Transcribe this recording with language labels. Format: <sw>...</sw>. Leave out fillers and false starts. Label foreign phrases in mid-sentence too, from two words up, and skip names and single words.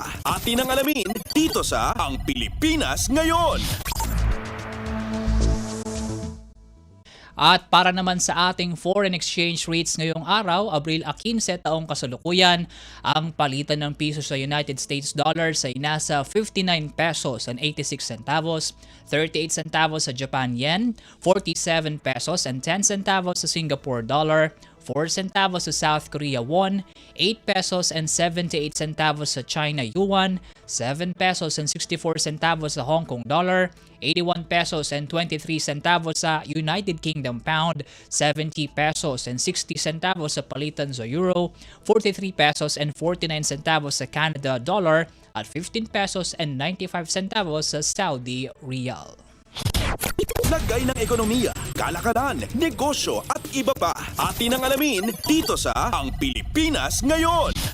<tl>Atin ang alamin dito sa Ang Pilipinas Ngayon. At para naman sa ating foreign exchange rates ngayong araw, Abril 15 taong kasalukuyan, ang palitan ng piso sa United States dollars ay nasa 59</tl> <en>pesos and 86 centavos, 38 centavos sa Japan yen, 47 pesos and 10 centavos sa Singapore dollar, 4 centavos sa South Korea won, 8 pesos and 78 centavos sa China yuan, 7 pesos and 64 centavos sa Hong Kong dollar, 81 pesos and 23 centavos sa United Kingdom pound, 70 pesos and 60 centavos sa palitan sa euro, 43 pesos and 49 centavos sa Canada dollar, at 15 pesos and 95 centavos sa Saudi riyal.</en> <tl>Lagay ng ekonomiya, kalakalan, negosyo at iba pa. Atin ang alamin dito sa Ang Pilipinas Ngayon.</tl>